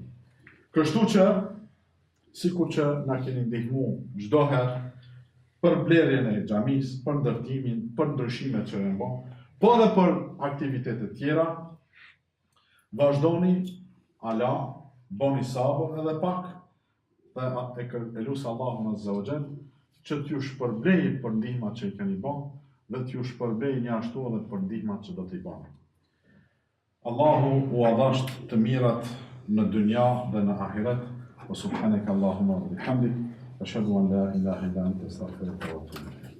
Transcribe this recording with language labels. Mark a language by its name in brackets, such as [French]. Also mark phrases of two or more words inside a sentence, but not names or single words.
[Albanian] Kështu që, sikur që na keni ndihmu çdo herë për blerjen e xhamisë, për ndërtimin, për ndryshimet që janë bërë, po edhe për aktivitetet tjera, vazhdoni, ala, boni sabër edhe pak, dhe e lusë Allahun [Arabic] عز وجل [Albanian] që t'ju shpërblej për ndihmat që i keni bërë, dhe t'ju shpërblej një ashtu edhe për ndihmat që do t'i bërë. Allahu u adhasht të mirat në dynja dhe në ahiret, [Arabic] وسبحانك اللهم وبحمدك، أشهد أن لا إله إلا أنت أستغفرك وأتوب